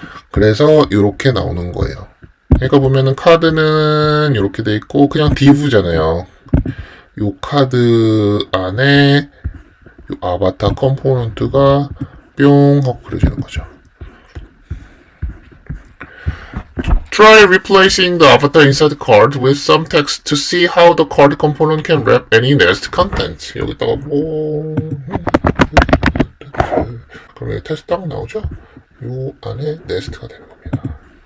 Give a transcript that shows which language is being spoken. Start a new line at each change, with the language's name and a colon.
Korean: 그래서 이렇게 나오는 거예요. 그러니까 보면은 카드는 이렇게 돼 있고 그냥 div잖아요. 요 카드 안에 요 아바타 컴포넌트가 뿅 하고 그려지는 거죠.
English: Try replacing the avatar inside the card with some text to see how the card component can wrap any nest content.
Korean: 여기다가 뭐 그러면 테스트 딱 나오죠? 요 안에 네스트가 되는 겁니다.